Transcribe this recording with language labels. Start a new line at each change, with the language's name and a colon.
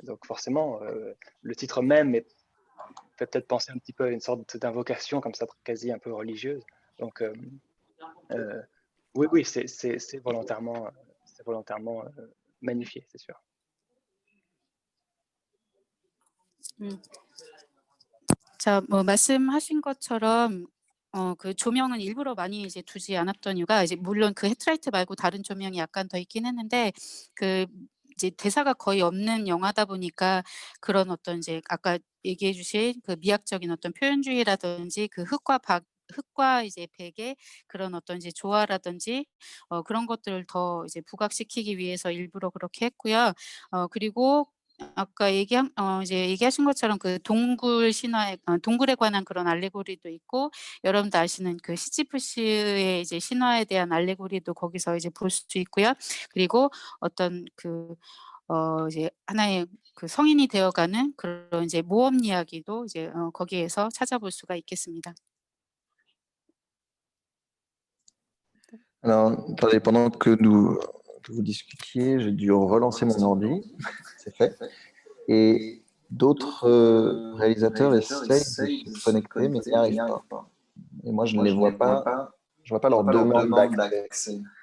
French: Donc forcément, le titre même fait peut-être penser un petit peu à une sorte d'invocation comme ça, quasi un peu religieuse. Donc oui, c'est volontairement magnifié, c'est sûr.
Korean: 자, 말씀하신 것처럼 그 조명은 일부러 많이 이제 두지 않았던 이유가 이제 물론 그 헤드라이트 말고 다른 조명이 약간 더 있긴 했는데 이제 대사가 거의 없는 영화다 보니까 그런 어떤 이제 아까 얘기해 주신 그 미학적인 어떤 표현주의라든지 그 흙과 이제 백의 그런 어떤 이제 조화라든지 그런 것들을 더 이제 부각시키기 위해서 일부러 그렇게 했고요. 그리고 아까 이제 얘기하신 것처럼 그 동굴에 관한 그런 알레고리도 있고 여러분도 아시는 그 시지프스의 이제 신화에 대한 알레고리도 거기서 이제 볼 수 있고요. 그리고 어떤 이제 하나의 그 성인이 되어가는 그런 이제 모험 이야기도 이제 거기에서 찾아볼 수가 있겠습니다.
French: Alors, attendez, pendant que vous discutiez, j'ai dû relancer mon ordi, c'est fait. Et d'autres réalisateurs essayent de se connecter, mais n'y arrivent pas. Et moi, je ne les vois pas, je vois pas leur demande d'accès.